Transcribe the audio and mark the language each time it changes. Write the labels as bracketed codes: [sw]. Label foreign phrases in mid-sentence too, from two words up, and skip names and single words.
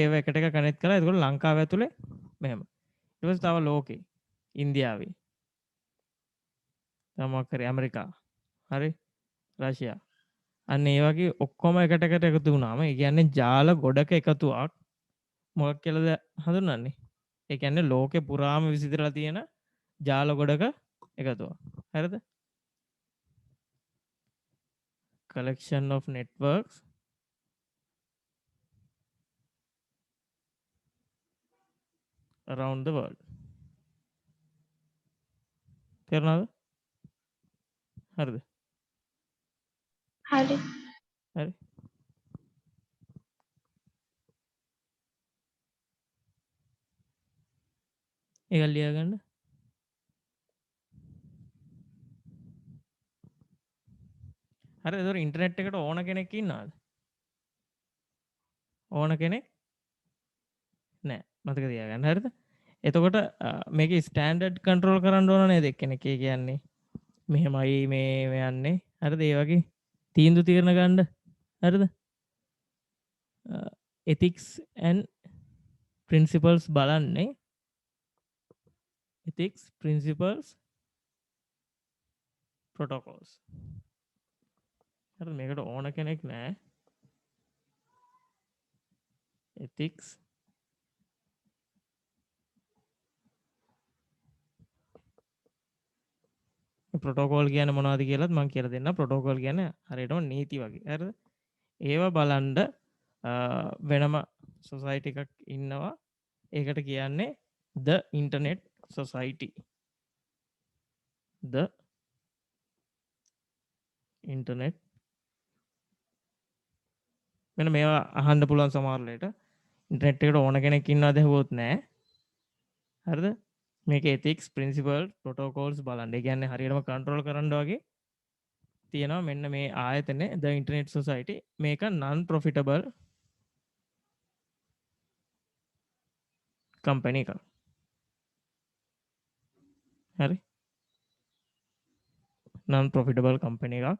[si] ඒව එකට එක කනෙක්ට් කරලා එතකොට ලංකාව ඇතුලේ මෙහෙම. ඊට පස්සේ තව ලෝකේ ඉන්දියාවේ, තව මොකක් හරි ඇමරිකා, හරි, රෂ්‍යා. අන්න ඒ වගේ ඔක්කොම එකට එකට එකතු වුණාම ඒ කියන්නේ ජාල ගොඩක එකතුවක් මොකක් කියලාද හඳුන්වන්නේ? ඒ කියන්නේ ලෝකේ පුරාම විසිරලා තියෙන ජාල ගොඩක එකතුවක්. හරිද? [en] collection of networks around the world. [si] තේරුණාද? හරිද? හරි. හරි. ඒක ලියා ගන්න. හරි. ඒතකොට ඉන්ටර්නෙට් එකට ඕන කෙනෙක් ඉන්නවද? ඕන කෙනෙක් නෑ. මතක තියාගන්න. හරිද? එතකොට මේක ස්ටෑන්ඩඩ් කන්ට්‍රෝල් කරන්න ඕන නේද එක්කෙනෙක්? ඒ කියන්නේ මෙහෙමයි මේ යන්නේ. හරිද? ඒ වගේ තීන්දුව తీරන ගන්න. හරිද? [en] ethics and principles බලන්නේ. ethics principles protocols. [si] හරිද? මේකට ඕන කෙනෙක් නෑ. ethics ප්‍රොටෝකෝල් කියන්නේ මොනවද කියලාත් මම කියලා දෙන්නම්. ප්‍රොටෝකෝල් කියන්නේ හරියටම නීති වගේ. හරිද? ඒවා බලන්න වෙනම සොසයිටි එකක් ඉන්නවා. ඒකට කියන්නේ the internet society. [en] the internet [si] මෙන්න මේවා අහන්න පුළුවන් සමහරවිට ඉන්ටර්නෙට් එකට ඕන කෙනෙක් ඉන්නවද හුවොත් නෑ. හරිද? මේක [en] ethics principle protocols [si] බලන්න. ඒ කියන්නේ හරියටම කන්ට්‍රෝල් කරන්න වගේ තියෙනවා. මෙන්න මේ ආයතනේ the internet society මේක [en] non profitable company [si] එකක්. හරි? [en] non profitable company එකක්.